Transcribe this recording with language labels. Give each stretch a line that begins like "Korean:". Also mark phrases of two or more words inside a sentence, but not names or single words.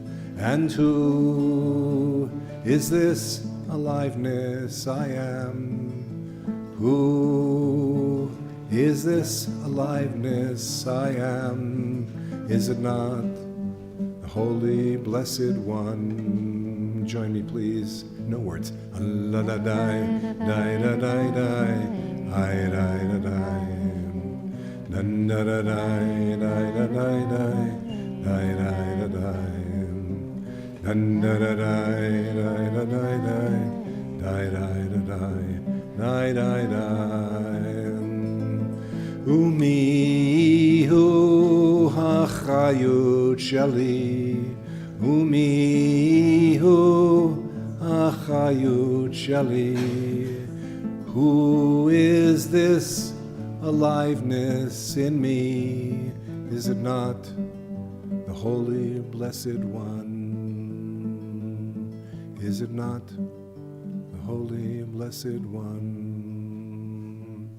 English: And who is this aliveness I am? Who is this aliveness I am? Is it not the Holy Blessed One? Join me, please. No words. La da die, die da die die, I die da die. Da da da die, die da die die, die die da die. Da da da die, die da die die, die die da die, die die die.
Hebrew: ומיהו החיות שלי, ומיהו החיות שלי.
English: Who is this aliveness in me? Is it not the Holy Blessed One? Is it not the Holy Blessed One?